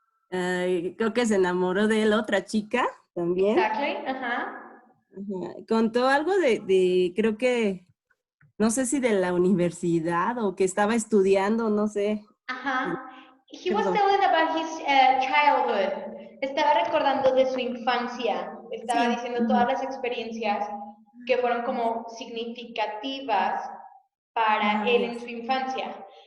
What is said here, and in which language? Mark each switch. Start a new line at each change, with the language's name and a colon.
Spanish: Creo que se enamoró de la otra chica también.
English: Exactly.
Spanish: Contó algo de, creo que, no sé si de la universidad o que estaba estudiando, no sé.
English: He was telling about his childhood.
Spanish: Estaba recordando de su infancia. Estaba diciendo todas las experiencias que fueron como significativas para él en su infancia.